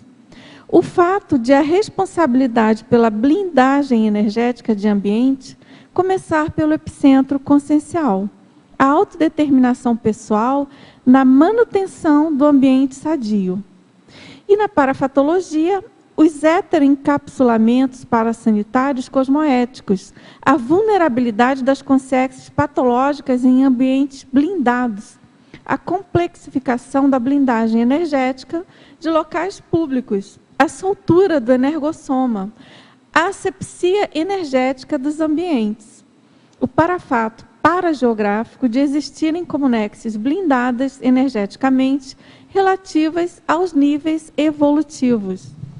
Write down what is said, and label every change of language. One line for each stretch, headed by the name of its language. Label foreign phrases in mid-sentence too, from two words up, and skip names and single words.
Portuguese: O fato de a responsabilidade pela blindagem energética de ambiente começar pelo epicentro consciencial. A autodeterminação pessoal na manutenção do ambiente sadio. E na parafatologia, os heteroencapsulamentos parasanitários cosmoéticos, a vulnerabilidade das consciências patológicas em ambientes blindados, a complexificação da blindagem energética de locais públicos, a soltura do energossoma, a asepsia energética dos ambientes, o parafato parageográfico de existirem comunexes blindadas energeticamente relativas aos níveis evolutivos.